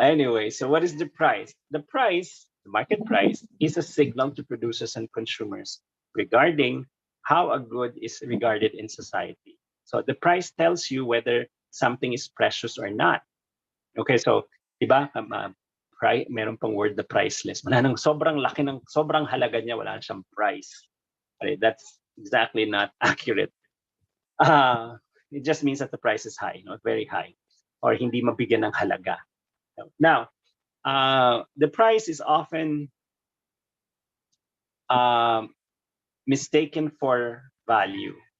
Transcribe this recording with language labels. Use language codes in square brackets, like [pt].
[en] Anyway, so what is the price? The price, the market price, is a signal to producers and consumers regarding how a good is regarded in society. So the price tells you whether something is precious or not. [tl] Okay, so diba, meron pang word [en] the priceless. [tl] Wala nang sobrang laki ng sobrang halaga niya, wala siyang price. [en] Okay, that's exactly not accurate. It just means that the price is high, not very high, or [tl] hindi mabigyan ng halaga. [en] Now, the price is often mistaken for value.